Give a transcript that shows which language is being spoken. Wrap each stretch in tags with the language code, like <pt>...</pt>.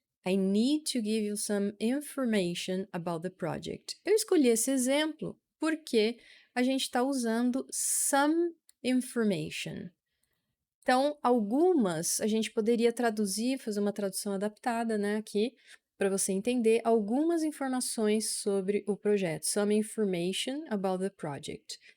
<en>I need to give you some information about the project.</en> <pt>Eu escolhi esse exemplo porque a gente está usando some information. Então, algumas a gente poderia traduzir, fazer uma tradução adaptada, né, aqui, para você entender algumas informações sobre o projeto.</pt> <en>Some information about the project.</en>